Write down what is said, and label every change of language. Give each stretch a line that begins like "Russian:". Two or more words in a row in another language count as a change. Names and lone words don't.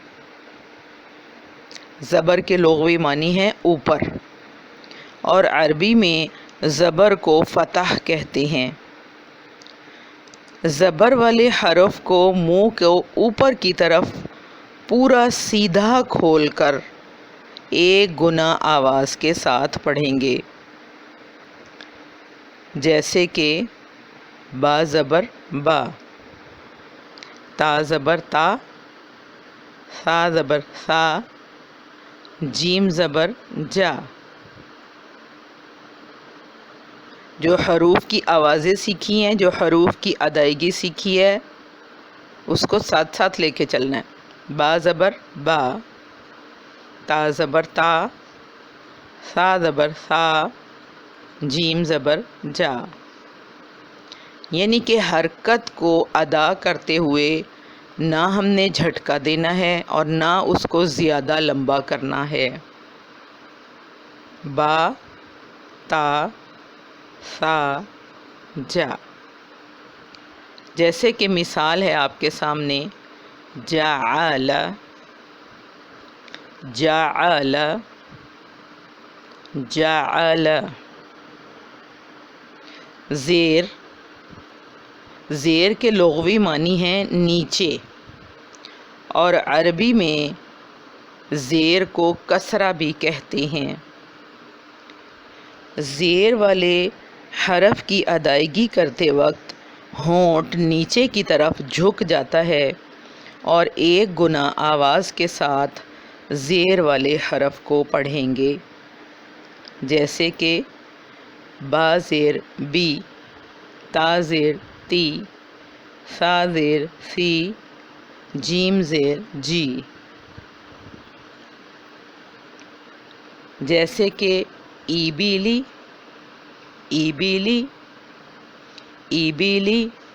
Urdu: زبر کے لغوی معنی ہیں اوپر، اور عربی میں زبر کو فتح کہتے ہیں۔ زبر والے حرف کو منہ کو اوپر کی طرف پورا سیدھا کھول کر 1 گنا آواز کے ساتھ پڑھیں گے، جیسے کہ با زبر با، تا زبر تا، سا زبر سا، جیم زبر جا۔ جو حروف کی آوازیں سیکھی ہیں، جو حروف کی ادائیگی سیکھی ہے، اس کو ساتھ ساتھ لے کے چلنا ہے۔ با زبر با، تا زبر تا، سا زبر سا، جیم زبر جا۔ یعنی کہ حرکت کو ادا کرتے ہوئے نہ ہم نے جھٹکا دینا ہے اور نہ اس کو زیادہ لمبا کرنا ہے۔ با تا سا جا۔ جیسے کہ مثال ہے آپ کے سامنے، جعل جعل جعل۔ زیر، زیر کے لغوی معنی ہیں نیچے، اور عربی میں زیر کو کسرہ بھی کہتے ہیں۔ زیر والے حرف کی ادائیگی کرتے وقت ہونٹ نیچے کی طرف جھک جاتا ہے اور ایک گنا آواز کے ساتھ زیر والے حرف کو پڑھیں گے، جیسے کہ با زیر بی، تا زیر تی، سا زیر سی، جیم زیر جی۔ جیسے کہ ایبیلی ایبیلی ایبیلی۔